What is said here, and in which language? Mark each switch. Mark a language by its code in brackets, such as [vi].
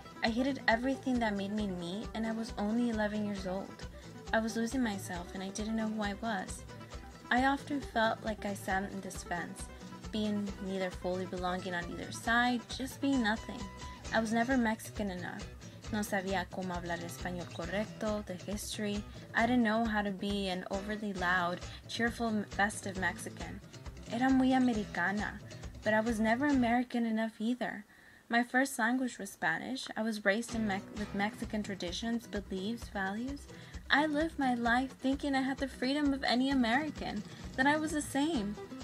[en] I hated everything that made me me, and I was only 11 years old. I was losing myself, and I didn't know who I was. I often felt like I sat in this fence, being neither fully belonging on either side, just being nothing. I was never Mexican enough. [es] No sabía cómo hablar español correcto, [en] the history. I didn't know how to be an overly loud, cheerful, festive Mexican. [es] Era muy americana, [en] but I was never American enough either. My first language was Spanish. I was raised with Mexican traditions, beliefs, values. I lived my life thinking I had the freedom of any American, that I was the same.